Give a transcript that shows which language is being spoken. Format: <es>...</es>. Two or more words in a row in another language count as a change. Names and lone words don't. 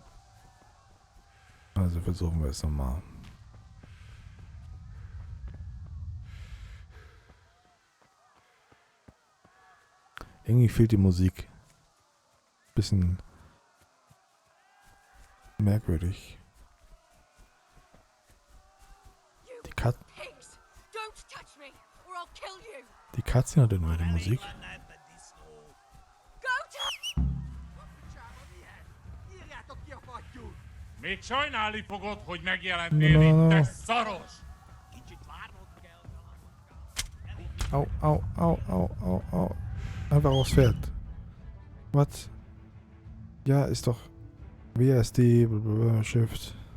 <de>Also versuchen wir es nochmal. Irgendwie fehlt die Musik. Bisschen merkwürdig. Die Cutscene hat immer die Musik.</de> <hu>Még sajnálni fogod, hogy megjelentél itt, te szaros!</hu> <de>Au. Einfach aufs Pferd. Was? Ja, ist doch WSD, Shift.</de>